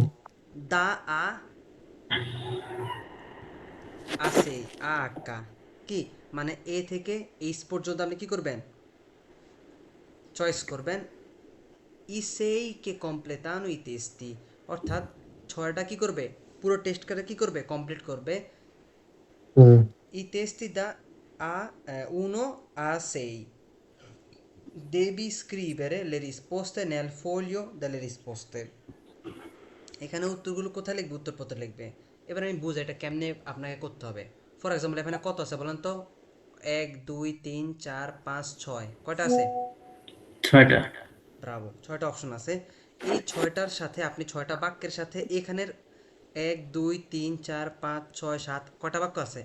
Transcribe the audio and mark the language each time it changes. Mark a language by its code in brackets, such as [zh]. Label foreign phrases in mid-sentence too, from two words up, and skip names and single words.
[bn] দা আ আসে, আ আক্কা, কি মানে এ থেকে এইচ পর্যন্ত আপনি কি করবেন, চয়েস করবেন। [it] i sei che completano i testi, [bn] অর্থাৎ ছয়টা কি করবে, পুরো টেস্ট করে কি করবে, কমপ্লিট করবে। হুম [it] i testi da a 1 a 6, devi scrivere le risposte nel foglio delle risposte। [bn] এখানে উত্তরগুলো কোথায় লিখবে, উত্তরপত্র লিখবে। এবার আমি বুঝাই এটা কেমনে আপনাকে করতে হবে। [en] for example [bn] এখানে কত আছে বলেন তো, 1 2 3 4 5 6, কয়টা আছে? 6টা। ব্রাভো, 6টা অপশন আছে। এই 6টার সাথে আপনি 6টা বাক্যের সাথে এখানের 1 2 3 4 5 6 7 কয়টা বাক্য আছে?